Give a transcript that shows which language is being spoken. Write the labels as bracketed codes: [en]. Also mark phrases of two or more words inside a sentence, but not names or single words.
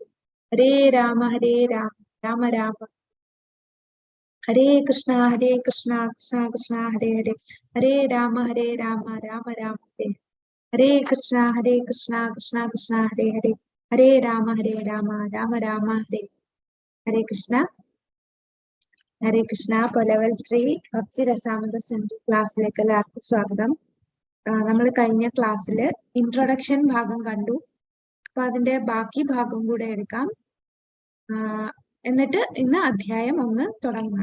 [sa] Hare Rama Rama Rama Hare Krishna Krishna Krishna Hare Hare Hare Rama Rama Rama Hare Hare Krishna Krishna Krishna Hare Hare Hare Rama Rama Rama Hare Hare Krishna [ml] ഇപ്പോൾ ലെവൽ 3 ഭക്തി രസാമൃത സിന്ധു ക്ലാസ്സിലേക്ക് എല്ലാവർക്കും സ്വാഗതം. നമ്മൾ കഴിഞ്ഞ ക്ലാസ്സിൽ ഇൻട്രൊഡക്ഷൻ ഭാഗം കണ്ടു. അപ്പൊ അതിന്റെ ബാക്കി ഭാഗം കൂടെ എടുക്കാം. എന്നിട്ട് ഇന്ന് അധ്യായം 1 തുടങ്ങാം.